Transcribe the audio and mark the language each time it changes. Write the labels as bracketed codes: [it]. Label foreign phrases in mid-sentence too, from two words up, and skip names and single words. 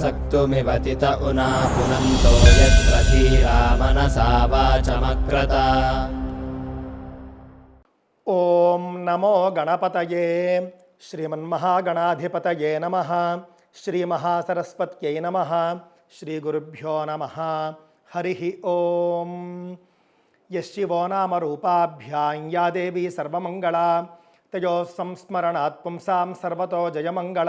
[sa] कर्तुमिव तित उना पुनन्तो यत्र धीरा मनसा वाचमक्रत। ఓం నమో గణపతయే శ్రీమన్మహాగణాధిపతయే నమః. శ్రీమహాసరస్వత్యై నమః. శ్రీగురుభ్యో నమః. హరి ఓం. యశివో నామ రూపాభ్యాం యా దేవీ సర్వమంగళా తయో సంస్మరణాత్ పుంసాం సర్వతో జయమంగళం.